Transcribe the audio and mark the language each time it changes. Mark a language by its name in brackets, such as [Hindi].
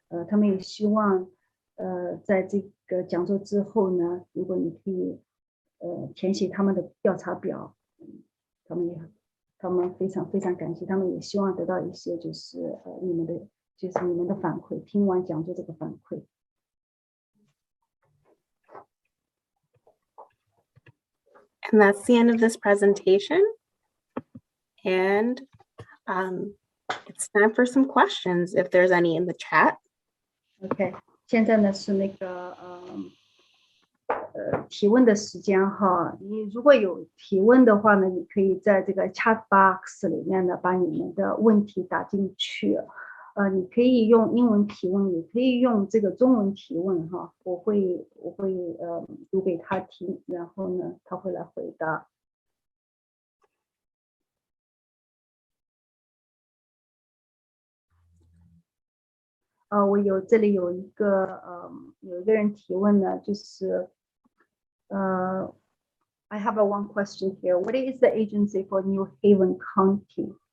[Chinese] 他们也希望在这个讲座之后呢，如果你可以填写他们的调查表，他们非常非常感谢，他们也希望得到一些就是你们的反馈，听完讲座这个反馈。 [English] And that's the end of this presentation. And it's time for some questions if there's any in the chat. [Chinese] OK， 现在呢是那个提问的时间哈，你如果有提问的话呢，你可以在这个 chat box 里面呢把你们的问题打进去，你可以用英文提问，也可以用这个中文提问哈，我会读给他听，然后呢他会来回答。这里有一个人提问呢，就是 [English] I have one question here. What is the agency for New Haven County?